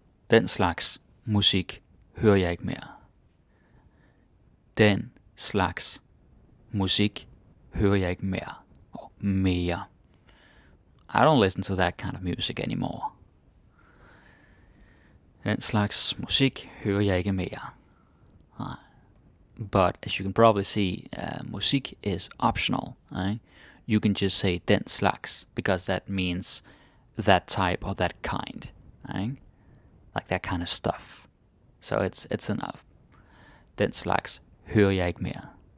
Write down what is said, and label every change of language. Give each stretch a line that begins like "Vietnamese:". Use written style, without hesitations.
Danish: Den slags musik hører jeg ikke mere. Den slags musik hører jeg ikke mere. Mere.
English: I don't listen to that kind of music anymore.
Danish: Den slags musik hører jeg ikke mere. Nej.
English: But as you can probably see, musik is optional. Right? You can just say den slags because that means that type or that kind. Right? Like that kind of stuff. So it's enough.
Danish: Den slags hører jeg ikke mere.